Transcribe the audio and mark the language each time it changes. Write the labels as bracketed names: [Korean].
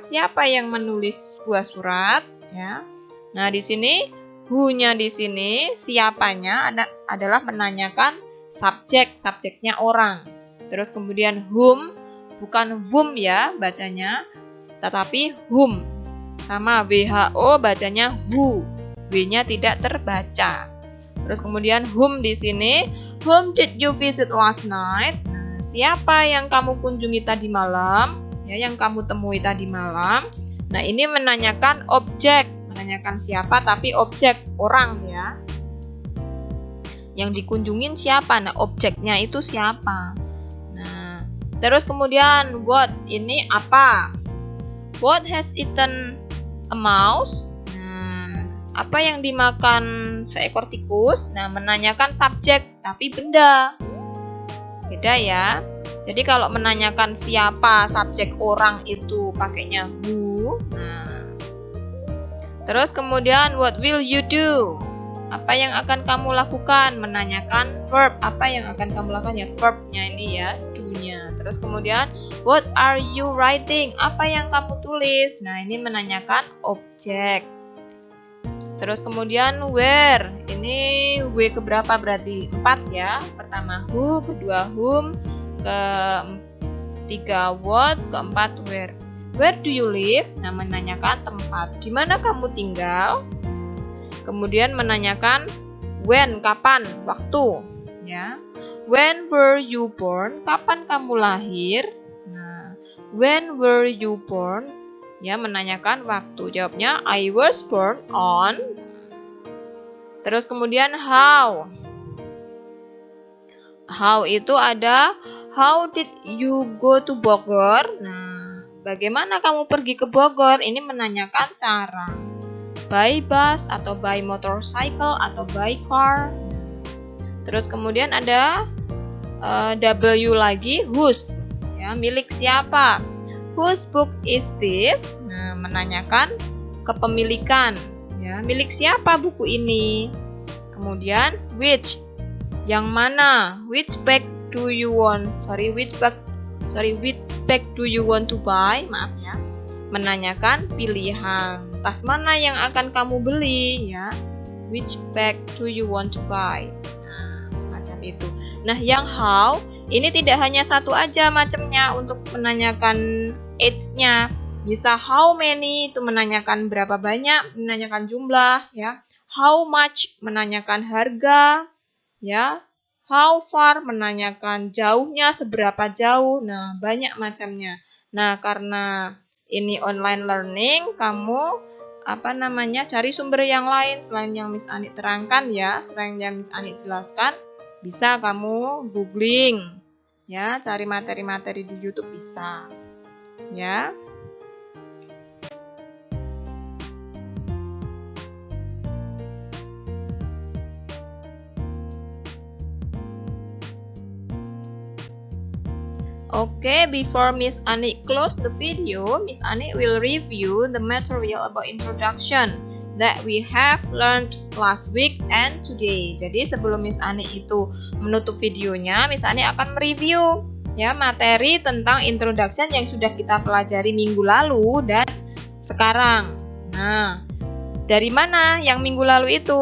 [Indonesian] Siapa yang menulis sebuah surat? Ya. Nah, di sini who-nya di sini siapanya adalah menanyakan subjek, subjeknya orang. Terus kemudian whom, bukan whom ya bacanya, tetapi whom. Sama WHO bacanya who, W-nya tidak terbaca. Terus kemudian whom di sini. [English] Whom did you visit last night? [Indonesian] Nah, siapa yang kamu kunjungi tadi malam? Ya, yang kamu temui tadi malam. Nah, ini menanyakan objek, menanyakan siapa tapi objek orang ya. Yang dikunjungin siapa? Nah, objeknya itu siapa? Nah, terus kemudian what, ini apa? [English] What has eaten a mouse? [Indonesian] Nah, apa yang dimakan seekor tikus? Nah, menanyakan subjek tapi benda. Beda ya. Jadi kalau menanyakan siapa, subjek orang itu pakainya who. Nah, terus kemudian [English] what will you do? [Indonesian] Apa yang akan kamu lakukan? Menanyakan verb. Apa yang akan kamu lakukan ya? Verbnya ini ya, do-nya. Terus kemudian [English] what are you writing? [Indonesian] Apa yang kamu tulis? Nah, ini menanyakan objek. Terus kemudian where. Ini w keberapa berarti? 4 ya. Pertama who, kedua whom, ketiga what, keempat where. [English] Where do you live? [Indonesian] Nah, menanyakan tempat. Di mana kamu tinggal? Kemudian menanyakan when, kapan, waktu, ya. [English] When were you born? [Indonesian] Kapan kamu lahir? Nah, [English] when were you born? [Indonesian] Ya, menanyakan waktu. Jawabnya [English] I was born on. [Indonesian] Terus kemudian how. [English] How [Indonesian] itu ada [English] how did you go to Bogor? [Indonesian] Nah, bagaimana kamu pergi ke Bogor? Ini menanyakan cara. [English] By bus atau by motorcycle atau by car. [Indonesian] Terus kemudian ada W lagi, whose, ya, milik siapa? [English] Whose book is this? [Indonesian] Nah, menanyakan kepemilikan, ya, milik siapa buku ini? Kemudian which, yang mana? [English] Which bag do you want? Which bag do you want to buy? [Indonesian] Maaf ya. Menanyakan pilihan. Tas mana yang akan kamu beli ya? [English] Which bag do you want to buy? [Indonesian] Nah, macam itu. Nah, yang how ini tidak hanya satu aja macamnya untuk menanyakan age-nya. Bisa how many itu menanyakan berapa banyak, menanyakan jumlah ya. How much menanyakan harga ya. How far menanyakan jauhnya, seberapa jauh. Nah, banyak macamnya. Nah, karena ini online learning, kamu cari sumber yang lain selain yang Miss Ani terangkan ya, selain yang Miss Ani jelaskan, bisa kamu googling ya, cari materi-materi di YouTube bisa ya. [English] Okay, before Miss Ani close the video, Miss Ani will review the material about introduction that we have learned last week and today. [Indonesian] Jadi sebelum Miss Ani itu menutup videonya, Miss Ani akan mereview ya materi tentang introduction yang sudah kita pelajari minggu lalu dan sekarang. Nah, dari mana yang minggu lalu itu?